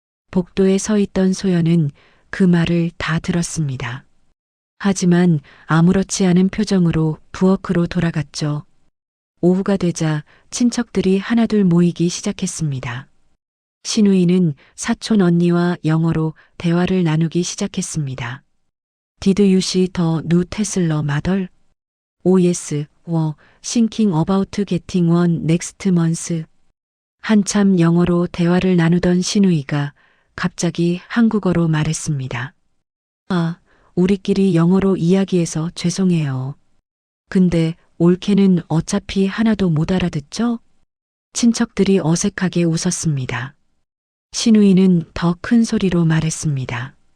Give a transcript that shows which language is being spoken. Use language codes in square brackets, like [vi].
[ko] 복도에 서 있던 소연은 그 말을 다 들었습니다. 하지만 아무렇지 않은 표정으로 부엌으로 돌아갔죠. 오후가 되자 친척들이 하나둘 모이기 시작했습니다. 신우이는 사촌 언니와 영어로 대화를 나누기 시작했습니다. [en] Did you see the new Tesla model? Oh yes, were thinking about getting one next month. [ko] 한참 영어로 대화를 나누던 신우이가 갑자기 한국어로 말했습니다. 아, 우리끼리 영어로 이야기해서 죄송해요. 근데 올케는 어차피 하나도 못 알아듣죠? 친척들이 어색하게 웃었습니다. 신우이는 더 큰 소리로 말했습니다.